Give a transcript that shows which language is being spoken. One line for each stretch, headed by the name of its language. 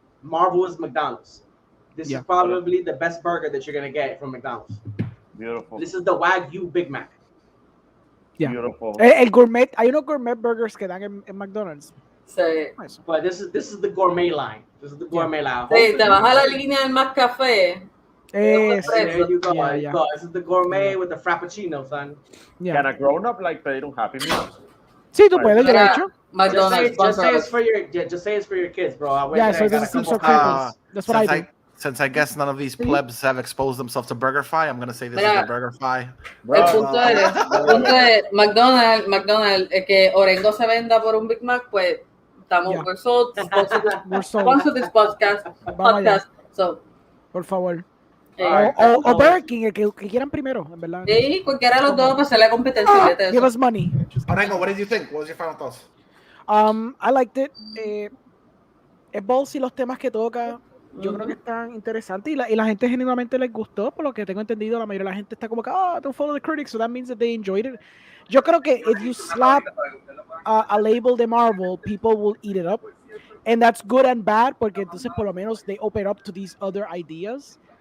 English: Marvel is McDonald's. This is probably the best burger that you're gonna get from McDonald's. Beautiful. This is the Wagyu Big Mac. Yeah. Beautiful.
Spanish: El gourmet, hay unos gourmet burgers que dan en McDonald's. Sí.
English: But this is the gourmet line. This is the gourmet line.
Spanish: Sí, te vas a la línea del más café.
English: There you go. Go. This is the gourmet with the frappuccino, son. Can a grown up like
Spanish: pedir
English: un Happy Meal?
Spanish: Sí, tú puedes, de hecho.
English: Just say it's for your kids, bro. So this is for kids. That's what I do. Since I guess none of these plebs have exposed themselves to BurgerFi, I'm gonna say this is a BurgerFi.
Spanish: El punto es McDonald's, que Orengo se venda por un Big Mac, pues estamos
English: we're sold to this podcast.
Spanish: So, por favor. O Burger King, el que quieran primero, en verdad. Sí, cualquiera de los dos para hacer la competencia.
English: Give us money. Orengo, what did you think? What was your final thoughts? I liked it.
Spanish: Es ballsy los temas que toca. Yo creo que están interesantes y la gente genuinamente les gustó, por lo que tengo entendido. La mayoría de la gente está como que,
English: don't follow the critics, so that means that they enjoyed it.
Spanish: Yo creo que
English: if you slap a label
Spanish: de Marvel,
English: people will eat it up, and that's good and bad,
Spanish: porque entonces por lo menos
English: they open up to these other ideas.